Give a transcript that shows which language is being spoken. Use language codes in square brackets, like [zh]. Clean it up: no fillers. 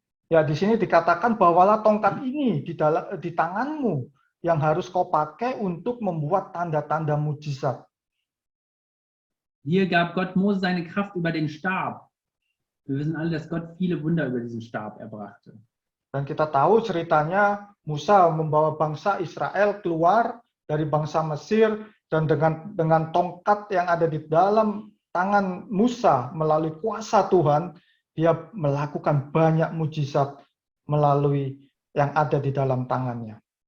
[id] Ya, di sini dikatakan bawalah tongkat ini di tanganmu yang harus kau pakai untuk membuat tanda-tanda mujizat. [de] Hier gab Gott Mose seine Kraft über den Stab. Wir wissen alle, dass Gott viele Wunder über diesen Stab erbrachte. [id] Dan kita tahu ceritanya Musa membawa bangsa Israel keluar dari bangsa Mesir dan dengan tongkat yang ada di dalam tangan Musa melalui kuasa Tuhan, dia melakukan banyak mujizat melalui yang ada di dalam tangannya.